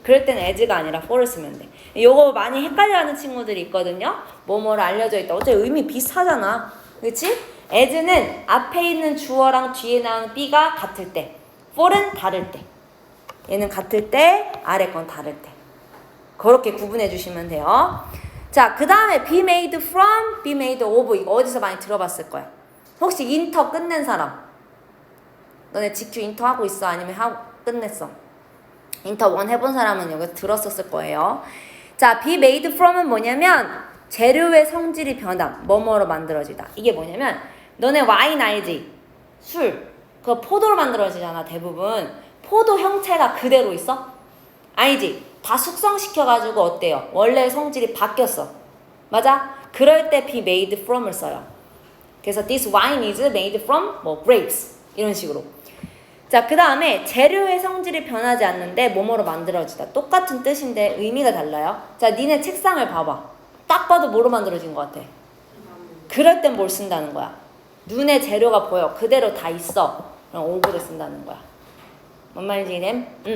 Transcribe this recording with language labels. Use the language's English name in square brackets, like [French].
[Korean] 그럴 때는 as가 아니라 for를 쓰면 돼. 요거 많이 헷갈려하는 친구들이 있거든요. 뭐뭐를 알려져 있다. 어차피 의미 비슷하잖아. 그치? as는 앞에 있는 주어랑 뒤에 나오는 B가 같을 때, for는 다를 때. 얘는 같을 때, 아래 건 다를 때. 그렇게 구분해 주시면 돼요. 자, 그 다음에 [English] be made from, be made of. [Korean] 이거 어디서 많이 들어봤을 거야. 혹시 인터 끝낸 사람? 너네 GQ 인터 하고 있어? 아니면 끝냈어? 인터 1 해본 사람은 여기 들었었을 거예요. 자, be made from은 뭐냐면 재료의 성질이 변함, 뭐뭐로 만들어지다. 이게 뭐냐면 너네 와인 알지? 술. 그거 포도로 만들어지잖아, 대부분. 포도 형체가 그대로 있어? 아니지. 다 숙성시켜가지고 어때요? 원래 성질이 바뀌었어. 맞아? 그럴 때 be made from을 써요. 그래서 [English] this wine is made from [Korean] 뭐 [English] grapes [Korean] 이런 식으로. 자, 그 다음에 재료의 성질이 변하지 않는데 뭐뭐로 만들어지다. 똑같은 뜻인데 의미가 달라요. 자, 니네 책상을 봐봐. 딱 봐도 뭐로 만들어진 것 같아? 그럴 땐 뭘 쓴다는 거야? 눈에 재료가 보여. 그대로 다 있어. 그럼 ove를 쓴다는 거야. 뭔 말인지 이해?